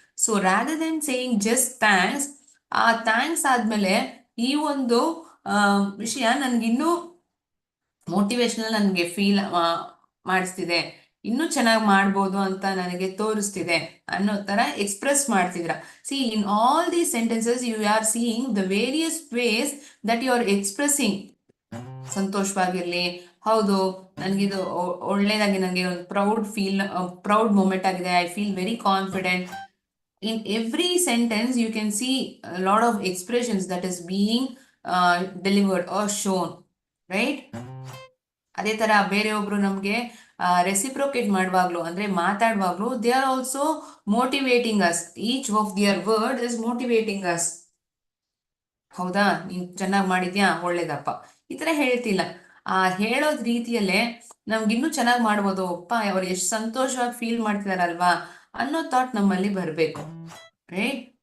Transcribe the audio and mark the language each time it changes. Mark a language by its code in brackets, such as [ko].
[en] so rather than saying just thanks, [kn] ಆ thanks ಆದ್ಮೇಲೆ ಈ ಒಂದು ವಿಷಯ ನನ್ಗಿನ್ನೂ ಮೋಟಿವೇಶನಲ್ ನನಗೆ ಫೀಲ್ ಮಾಡಿಸ್ತಿದೆ, ಇನ್ನೂ ಚೆನ್ನಾಗಿ ಮಾಡ್ಬೋದು ಅಂತ ನನಗೆ ತೋರಿಸ್ತಿದೆ ಅನ್ನೋ ತರ ಎಕ್ಸ್ಪ್ರೆಸ್ ಮಾಡ್ತಿದ್ರ. [en] See, in all these sentences you are seeing the various ways that you are expressing. [kn] ಸಂತೋಷವಾಗಿರ್ಲಿ, ಹೌದು ನನಗಿದು ಒಳ್ಳೇದಾಗಿ, ನನಗೆ ಒಂದು ಪ್ರೌಡ್ ಮೂಮೆಂಟ್ ಆಗಿದೆ, [en] I feel very confident. In every sentence you can see a lot of expressions that is being delivered or shown, right? [kn] ಅದೇ ತರ ಬೇರೆಯೊಬ್ರು ನಮ್ಗೆ ರೆಸಿಪ್ರೋಕೇಟ್ ಮಾಡುವಾಗ್ಲೂ, ಅಂದ್ರೆ ಮಾತಾಡುವಾಗ್ಲೂ, [en] They are also motivating us. Each of their word is motivating us. [kn] ಹೌದಾ, ನೀನ್ ಚೆನ್ನಾಗಿ ಮಾಡಿದ್ಯಾ, ಒಳ್ಳೇದಪ್ಪ, ಈ ತರ ಹೇಳ್ತಿಲ್ಲ. ಹೇಳೋದ್ ರೀತಿಯಲ್ಲೇ ನಮ್ಗಿನ್ನೂ ಚೆನ್ನಾಗಿ ಮಾಡ್ಬೋದು, ಅಪ್ಪ ಅವ್ರು ಎಷ್ಟು ಸಂತೋಷವಾಗಿ ಫೀಲ್ ಮಾಡ್ತಿದಾರಲ್ವಾ ಅನ್ನೋ ಥಾಟ್ ನಮ್ಮಲ್ಲಿ ಬರಬೇಕು. ರೈಟ್?